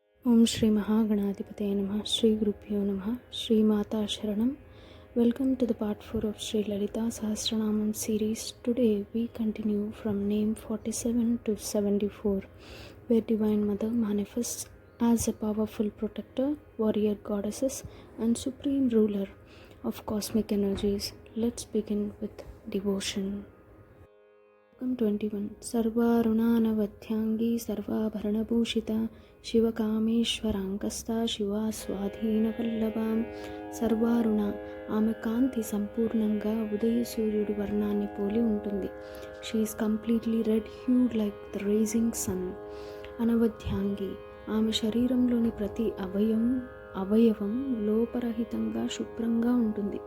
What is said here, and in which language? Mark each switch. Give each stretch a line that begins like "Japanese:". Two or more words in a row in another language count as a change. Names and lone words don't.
Sanskrit: ఓం శ్రీ మహాగణాధిపతే నమః. శ్రీ గురుభ్యో నమః. శ్రీమాతా శరణం.
English: Welcome to the part 4 of Sri Lalita Sahasranamam series. Today we continue from name 47 to 74, where Divine Mother manifests as a powerful protector, warrior goddesses and supreme ruler of cosmic energies. Let's begin with devotion. 21.
Sanskrit: सर्वारुणानवध्यांगी सर्वाभरणभूषिता శివకామేశ్వరాంకస్తా శివా స్వాధీనవల్లభాం.
Telugu: సర్వారుణ, ఆమె కాంతి సంపూర్ణంగా ఉదయ సూర్యుడి వర్ణాన్ని పోలి ఉంటుంది.
English: She's completely red hued like the rising sun.
Telugu: అనవధ్యాంగి, ఆమె శరీరంలోని ప్రతి అవయవం లోపరహితంగా శుభ్రంగా ఉంటుంది.